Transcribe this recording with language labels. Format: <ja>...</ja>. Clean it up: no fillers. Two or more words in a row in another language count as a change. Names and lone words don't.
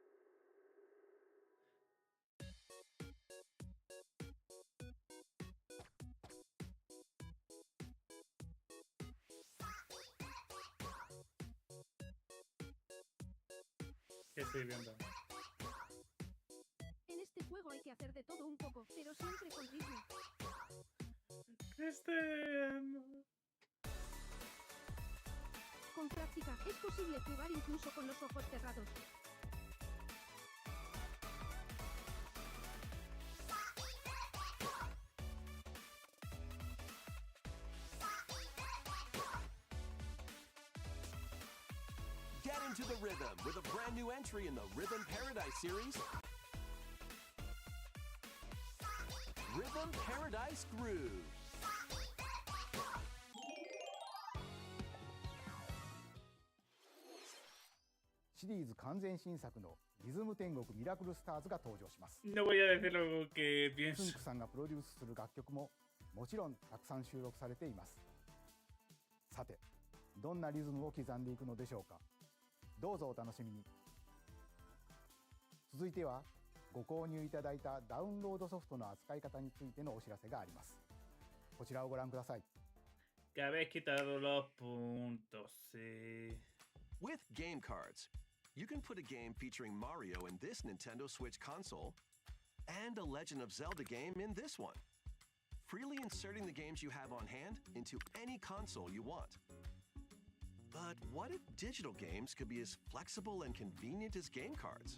<es>¿Qué estoy viendo? En este juego hay que hacer de todo un poco, pero siempre con ritmo. ¿Qué estoy viendo? Con práctica, es posible jugar incluso con los ojos cerrados.</es> <en>Get into the rhythm with a brand new entry in the Rhythm Paradise series. Rhythm Paradise Groove.</en> <ja>シリーズ完全新作のリズム天国ミラクルスターズが登場します。</ja> <es>No voy a decir lo que</es> <ja>スン</ja> <es>pienso.</es> <ja>クさんがプロデュースする楽曲ももちろんたくさん収録されています。さて、どんなリズムを刻んでいくのでしょうか。どうぞお楽しみに。続いてはご購入いただいたダウンロードソフトの扱い方についてのお知らせがあります。こちらをご覧ください。</ja> <es>Que habéis quitado los puntos, sí.</es> <en>With game cards, you can put a game featuring Mario in this Nintendo Switch console and a Legend of Zelda game in this one, freely inserting the games you have on hand into any console you want. But what if digital games could be as flexible and convenient as game cards?</en>